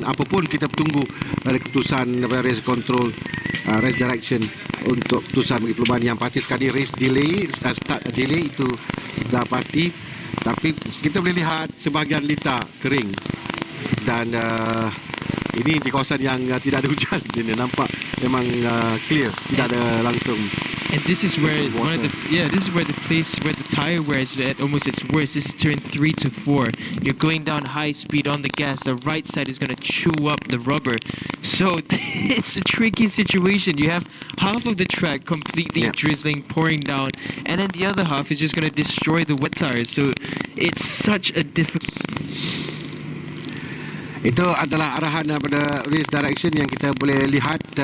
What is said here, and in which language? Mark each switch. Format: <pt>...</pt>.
<ms>Apapun kita tunggu dari keputusan daripada race control, race direction untuk keputusan bagi perlumbaan. Yang pasti sekali race delay, start delay itu dah pasti. Tapi kita boleh lihat sebahagian Lita kering dan ini di kawasan yang tidak ada hujan. Dia nampak memang clear, tidak ada langsung.</ms> <en>And this is where this is where the place where the tire wear is at almost its worst. This is turn 3 to 4. You're going down high speed on the gas. The right side is going to chew up the rubber. So it's a tricky situation. You have half of the track completely drizzling, pouring down, and then the other half is just going to destroy the wet tires. So it's such a difficult.</en> <ms>Itu adalah arahan daripada race direction yang kita boleh lihat.</ms>